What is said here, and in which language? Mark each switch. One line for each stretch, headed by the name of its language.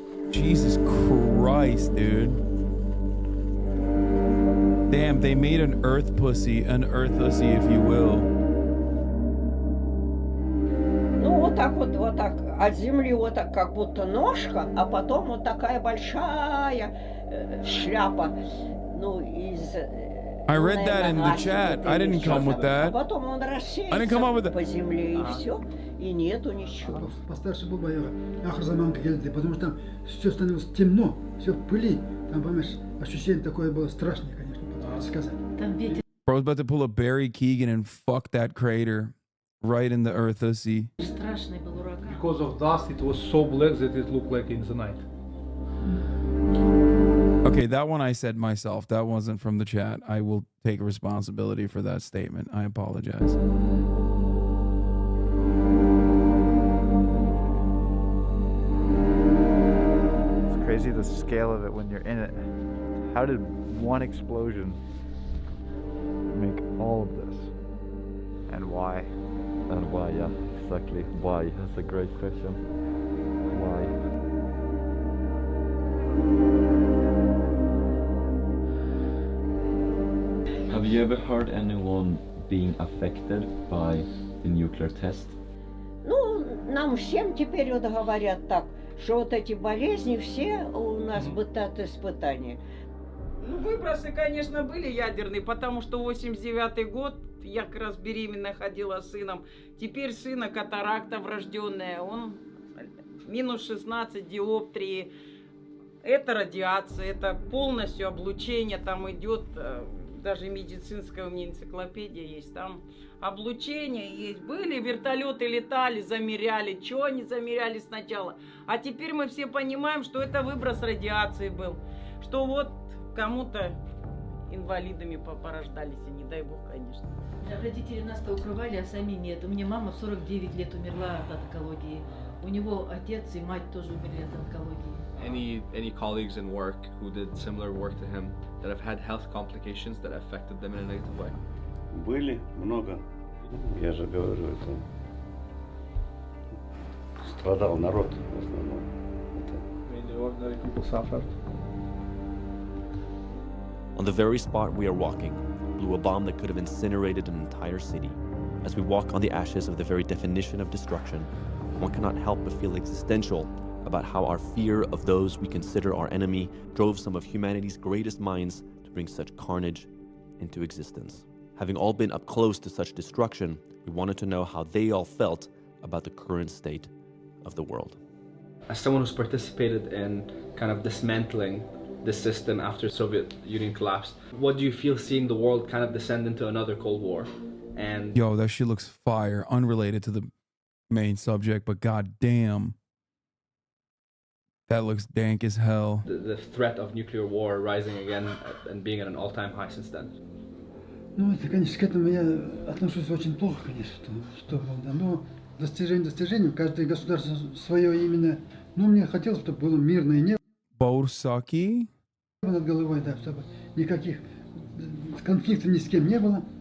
English: Jesus Christ, dude. Damn, they made an earth pussy, if you will.
Russian: Ну, вот так, от земли вот так, как будто ножка, а потом вот такая большая шляпа, ну, из...
English: I read that in the chat. I didn't come with that.
Russian: А потом он рассеется по земле, и все, и нету ничего. Постарше был бояра, ахрзаманка гельды, потому что там все становилось темно, все в пыли. Там, понимаешь, ощущение такое было страшное, конечно, потом сказать.
English: Bro, I was about to pull a Barry Keegan and fuck that crater right in the earth sea. Because of dust, it was so black that it looked like in the night. Okay, that one I said myself. That wasn't from the chat. I will take responsibility for that statement. I apologize. It's crazy the scale of it when you're in it. How did one explosion make all of this? And why? And why, yeah, exactly. Why? That's a great question. Why? Have you ever heard anyone being affected by the nuclear test?
Russian: Ну, нам всем теперь вот говорят так, что вот эти болезни все у нас бытат испытания. Ну, выбросы, конечно, были ядерные, потому что 89-й год, я как раз беременная ходила с сыном. Теперь сына катаракта врожденная, он минус 16 диоптрии. Это радиация, это полностью облучение, там идет, даже медицинская у меня энциклопедия есть, там облучение есть. Были вертолеты, летали, замеряли, что они замеряли сначала. А теперь мы все понимаем, что это выброс радиации был, что вот кому-то инвалидами порождались, и не дай бог, конечно. Родители нас-то укрывали, а сами нет. У меня мама в 49 лет умерла от онкологии. У него отец и мать тоже умерли от онкологии.
English: Any colleagues in work who did similar work to him that have had health complications that affected them in a negative way?
Russian: Были много. Я же говорю, это страдал народ в основном.
English: Many ordinary people suffered. On the very spot we are walking, blew a bomb that could have incinerated an entire city. As we walk on the ashes of the very definition of destruction, one cannot help but feel existential about how our fear of those we consider our enemy drove some of humanity's greatest minds to bring such carnage into existence. Having all been up close to such destruction, we wanted to know how they all felt about the current state of the world. As someone who's participated in kind of dismantling the system after Soviet Union collapsed, what do you feel seeing the world kind of descend into another Cold War? And Yo, that shit looks fire. Unrelated to the main subject, but goddamn, that looks dank as hell. the threat of nuclear war rising again and being at an all-time high since then.
Russian: Ну, это, конечно, к этому я отношусь очень плохо, конечно, что да, но достижению, каждое государство свое именно, ну, мне хотелось, чтобы было мирное небо. Борсаки? Над головой, да, чтобы никаких конфликтов ни с кем не было.